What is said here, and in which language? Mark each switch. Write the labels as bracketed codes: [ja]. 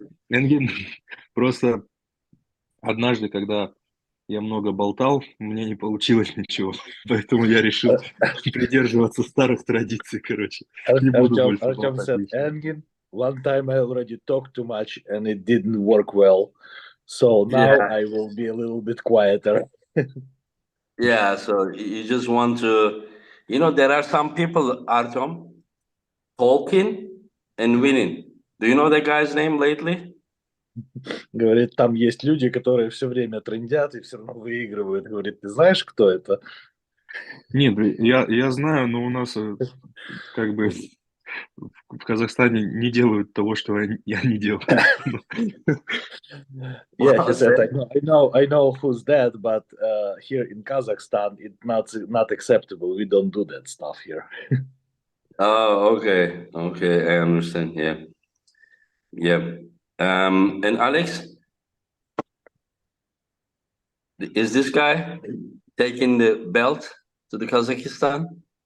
[ru] Энгин, просто однажды, когда я много болтал, у меня не получилось ничего, поэтому я решил придерживаться старых традиций, короче. Не буду больше [en] Artem [ru] болтать [en] said, [ru] лишнего. [en] Engin, one time I already talked too much and it didn't work well. So now Yeah. I will be a little bit quieter. Yeah, so you just want to, you know, there are some people, Artem, talking and winning. Do you know that guy's name lately? [ru] Говорит, там есть люди, которые все время трындят и все равно выигрывают. Говорит, ты знаешь, кто это? Нет, я знаю, но у нас как бы в Казахстане не делают того, что я не делаю. [en] Yeah, he said, I know who's that, but here in Kazakhstan, it's not acceptable. We don't do that stuff here. Oh, okay. I understand. Yeah. And Alex, is this guy taking the belt to the Kazakhstan?